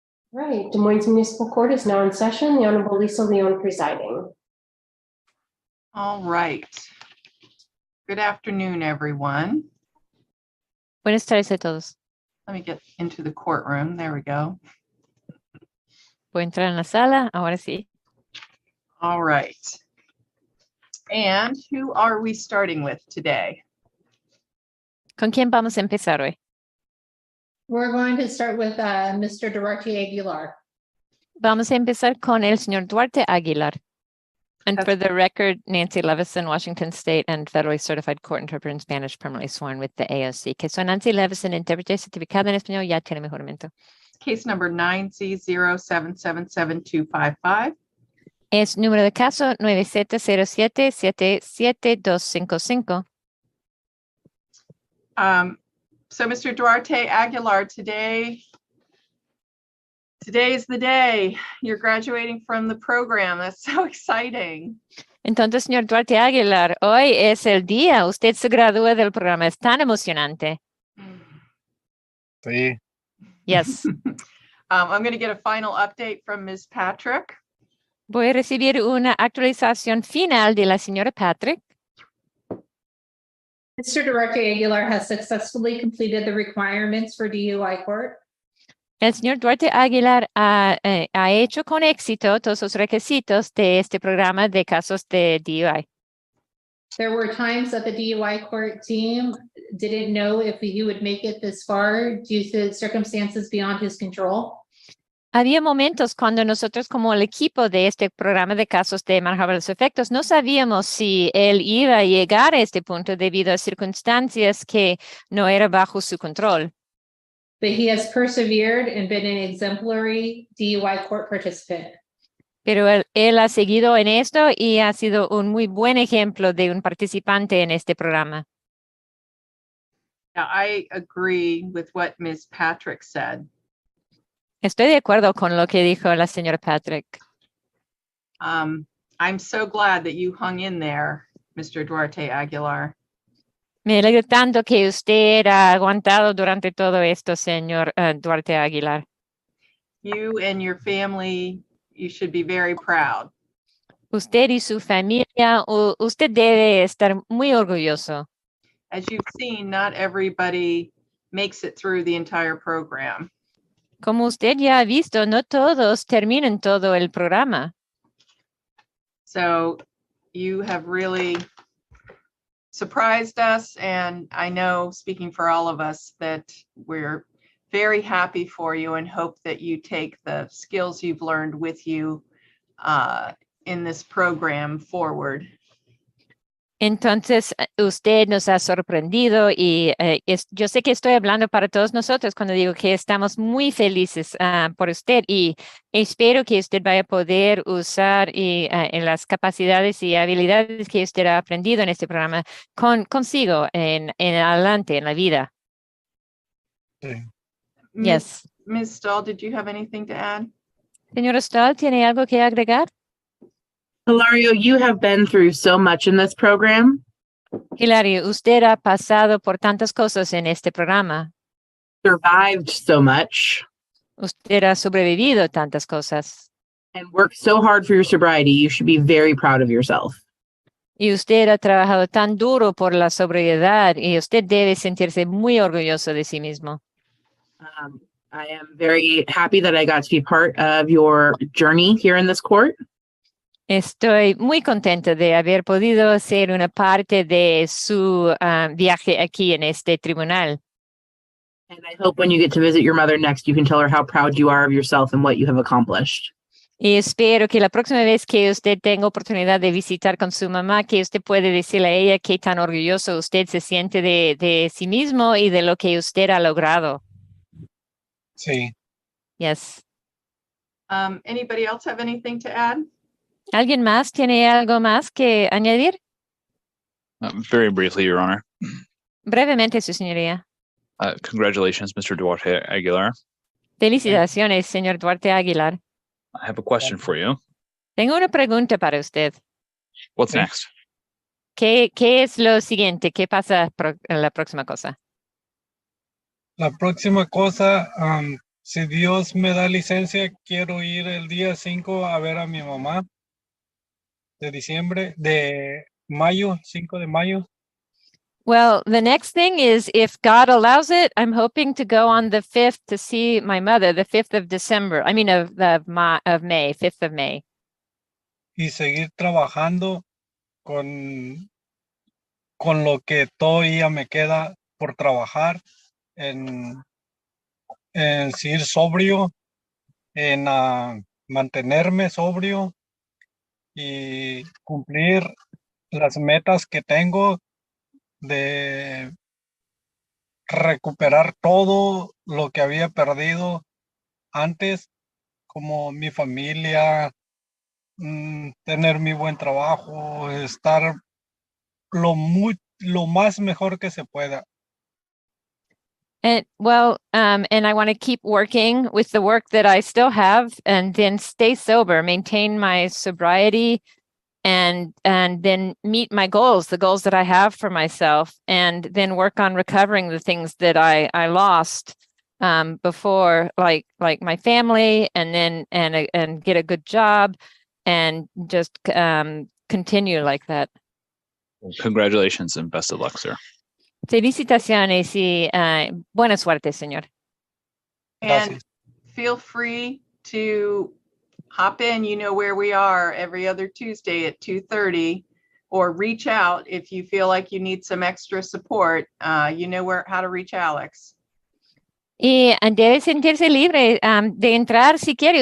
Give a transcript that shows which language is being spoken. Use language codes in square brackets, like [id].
[en] Right, Des Moines Municipal Court is now in session. The Honorable Lisa Leon presiding. All right. Good afternoon, everyone. [es] Buenas tardes a todos. [en] Let me get into the courtroom. There we go. [es] Puedo entrar en la sala, ahora sí. [en] All right. And who are we starting with today? [es] ¿Con quién vamos a empezar hoy? [en] We're going to start with Mr. Duarte Aguilar. [es] Vamos a empezar con el señor Duarte Aguilar. [en] And for the record, Nancy Levison, Washington State and Federally Certified Court Interpreter in Spanish, permanently sworn with the AOC. [es] Que soy Nancy Levison, intérprete certificada en español, ya tiene mi juramento. [en] Case number 9C07777255. [es] Es número de caso 9707-77255. [en] So Mr. Duarte Aguilar, today is the day you're graduating from the program. That's so exciting. [es] Entonces, señor Duarte Aguilar, hoy es el día. Usted se gradúa del programa. Es tan emocionante. Sí. [en] Yes. I'm going to get a final update from Ms. Patrick. [es] Voy a recibir una actualización final de la señora Patrick. [en] Mr. Duarte Aguilar has successfully completed the requirements for DUI court. [es] El señor Duarte Aguilar ha hecho con éxito todos los requisitos de este programa de casos de DUI. [en] There were times that the DUI court team didn't know if he would make it this far due to circumstances beyond his control. [es] Había momentos cuando nosotros como el equipo de este programa de casos de manejables efectos no sabíamos si él iba a llegar a este punto debido a circunstancias que no eran bajo su control. [en] But he has persevered and been an exemplary DUI court participant. [es] Pero él ha seguido en esto y ha sido un muy buen ejemplo de un participante en este programa. [en] Now, I agree with what Ms. Patrick said. [es] Estoy de acuerdo con lo que dijo la señora Patrick. [en] I'm so glad that you hung in there, Mr. Duarte Aguilar. [es] Me alegro tanto que usted ha aguantado durante todo esto, señor Duarte Aguilar. [en] You and your family, you should be very proud. [es] Usted y su familia, usted debe estar muy orgulloso. [en] As you've seen, not everybody makes it through the entire program. [es] Como usted ya ha visto, no todos terminan todo el programa. [en] So you have really surprised us, and I know, speaking for all of us, that we're very happy for you and hope that you take the skills you've learned with you in this program forward. [es] Entonces, usted nos ha sorprendido y yo sé que estoy hablando para todos nosotros cuando digo que estamos muy felices por usted y espero que usted vaya a poder usar en las capacidades y habilidades que usted ha aprendido en este programa consigo en adelante en la vida. Sí. [en] Yes. Ms. Stahl, did you have anything to add? [es] Señora Stahl, ¿tiene algo que agregar? [en] Hilario, you have been through so much in this program. [es] Hilario, usted ha pasado por tantas cosas en este programa. [en] Survived so much. [es] Usted ha sobrevivido tantas cosas. [en] And worked so hard for your sobriety. You should be very proud of yourself. [es] Y usted ha trabajado tan duro por la sobriedad y usted debe sentirse muy orgulloso de sí mismo. [en] I am very happy that I got to be part of your journey here in this court. [es] Estoy muy contenta de haber podido ser una parte de su viaje aquí en este tribunal. [en] And I hope when you get to visit your mother next, you can tell her how proud you are of yourself and what you have accomplished. [es] Y espero que la próxima vez que usted tenga oportunidad de visitar con su mamá, que usted puede decirle a ella qué tan orgulloso usted se siente de sí mismo y de lo que usted ha logrado. Sí. [en] Yes. Anybody else have anything to add? [es] ¿Alguien más tiene algo más que añadir? [en] Very briefly, Your Honor. [es] Brevemente, su señoría. [en] Congratulations, Mr. Duarte Aguilar. [es] Felicitaciones, señor Duarte Aguilar. [en] I have a question for you. [es] Tengo una pregunta para usted. [en] What's [es] Sí. [en] next? [es] ¿Qué es lo siguiente? ¿Qué pasa en la próxima cosa? La próxima cosa, si Dios me da licencia, quiero ir el día 5 a ver a mi mamá de mayo, 5 de mayo. [en] Well, the next thing is, if God allows it, I'm hoping to go on the 5th to see my mother, the 5th of December. I mean, of May, 5th of May. [es] Y seguir trabajando con lo que todavía me queda por trabajar en seguir sobrio, en mantenerme sobrio y cumplir las metas que tengo de recuperar todo lo que había perdido antes, como mi familia, tener mi buen trabajo, estar lo más mejor que se pueda. [en] And I want to keep working with the work that I still have, and then stay sober, maintain my sobriety, and then meet my goals, the goals that I have for myself, and then work on recovering the things that I lost before, like my family, and then and get a good job, and just continue like that. Congratulations and best of luck, sir. [es] Felicitaciones y buena suerte, señor. [en] And [es] Gracias. [en] feel free to hop in. You know where we are every other Tuesday at 2:30, or reach out if you feel like you need some extra support. You know how to reach Alex. [es] Y debe sentirse libre de entrar si quiere.